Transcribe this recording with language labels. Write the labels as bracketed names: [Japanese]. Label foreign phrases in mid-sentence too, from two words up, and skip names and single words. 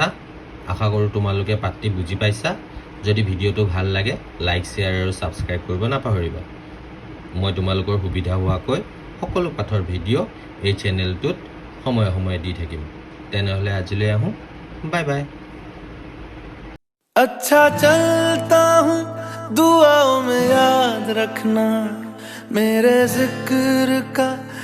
[Assamese] আশা কৰোঁ তোমালোকে পাঠটি বুজি পাইছা। যদি ভিডিঅ'টো ভাল লাগে, লাইক, শ্বেয়াৰ আৰু ছাবস্ক্ৰাইব কৰিব নাপাহৰিবা। মই তোমালোকৰ সুবিধা হোৱাকৈ সকলো পাঠৰ ভিডিঅ' এই চেনেলটোত সময়ে সময়ে দি থাকিম। তেনেহ'লে আজিলৈ আহোঁ, বাই বাই। [Hindi] अच्छा चलता हूँ दुआओं में याद रखना, मेरे जिक्र का